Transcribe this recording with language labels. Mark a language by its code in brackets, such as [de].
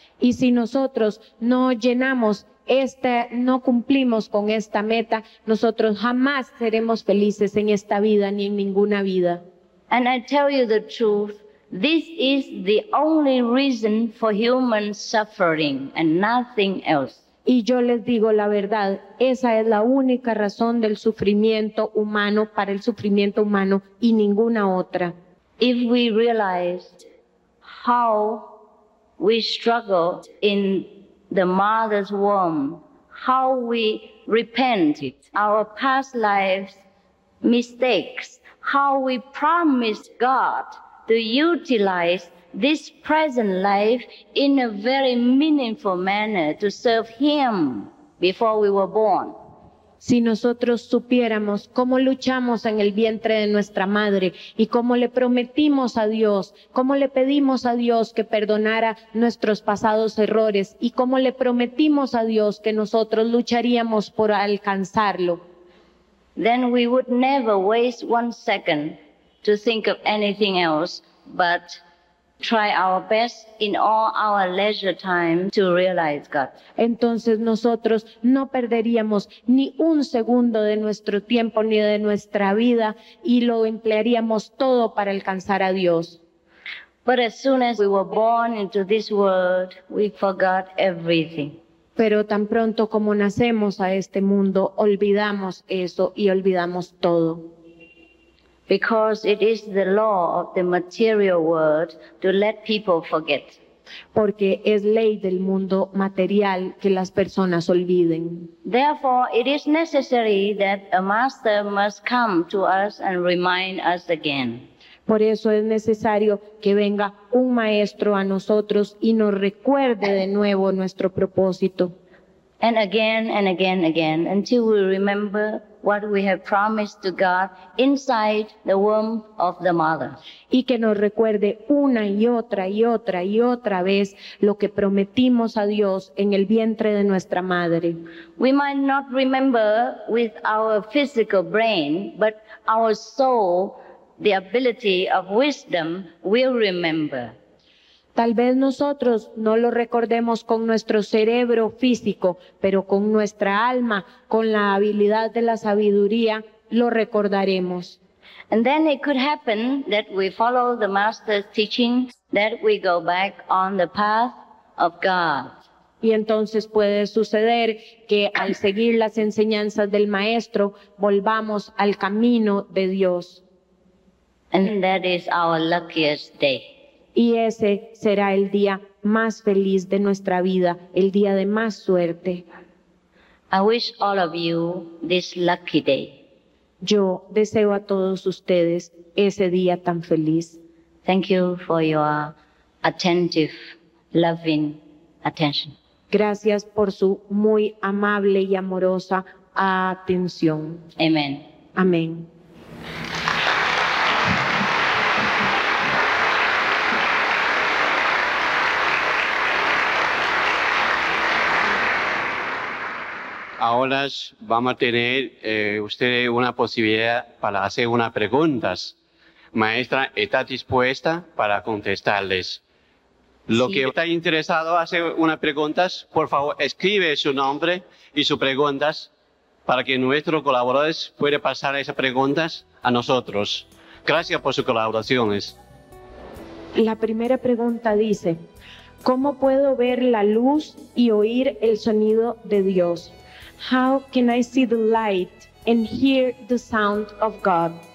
[es] Y si nosotros no llenamos no cumplimos con esta meta, nosotros jamás seremos felices en esta vida ni en ninguna vida. [en] And I tell you the truth, this is the only reason for human suffering and nothing else. [es] Y yo les digo la verdad, esa es la única razón del sufrimiento humano, para el sufrimiento humano, y ninguna otra. [en] If we realized how we struggle in the mother's womb, how we repented our past lives' mistakes, how we promised God to utilize this present life in a very meaningful manner to serve Him before we were born. [es] Si nosotros supiéramos cómo luchamos en el vientre de nuestra madre y cómo le prometimos a Dios, cómo le pedimos a Dios que perdonara nuestros pasados errores y cómo le prometimos a Dios que nosotros lucharíamos por alcanzarlo, [en] then we would never waste 1 second to think of anything else but try our best in all our leisure time to realize God. [es] Entonces nosotros no perderíamos ni un segundo de nuestro tiempo ni de nuestra vida y lo emplearíamos todo para alcanzar a Dios. [en] But as soon as we were born into this world, we forgot everything. [es] Pero tan pronto como nacemos a este mundo, olvidamos eso y olvidamos todo. [en] Because it is the law of the material world to let people forget. [es] Porque es ley del mundo material que las personas olviden. [en] Therefore, it is necessary that a master must come to us and remind us again. [es] Por eso es necesario que venga un maestro a nosotros y nos recuerde de nuevo nuestro propósito. [en] And again, until we remember what we have promised to God inside the womb of the mother. [es] Y que nos recuerde una y otra vez lo que prometimos a Dios en el vientre de nuestra madre. [en] We might not remember with our physical brain, but our soul, the ability of wisdom, will remember. [es] Tal vez nosotros no lo recordemos con nuestro cerebro físico, pero con nuestra alma, con la habilidad de la sabiduría, lo recordaremos. [en] And then it could happen that we follow the Master's teaching, that we go back on the path of God. [es] Y entonces puede suceder que al seguir las enseñanzas del Maestro, volvamos al camino de Dios. [en] And that is our luckiest day. [es] Y ese será el día más feliz de nuestra vida, el día de más suerte. [en] I wish all of you this lucky day. [es] Yo deseo a todos ustedes ese día tan feliz. [en] Thank you for your attentive, loving attention. [es] Gracias por su muy amable y amorosa atención. [en] Amen. [es] Amén. Ahora vamos a tener usted una posibilidad para hacer unas preguntas. Maestra, ¿está dispuesta para contestarles? Lo que está interesado en hacer unas preguntas, por favor, escribe su nombre y sus preguntas para que nuestros colaboradores puedan pasar esas preguntas a nosotros. Gracias por sus colaboraciones. La primera pregunta dice, ¿cómo puedo ver la luz y oír el sonido de Dios? [en] How can I see the light and hear the sound of God?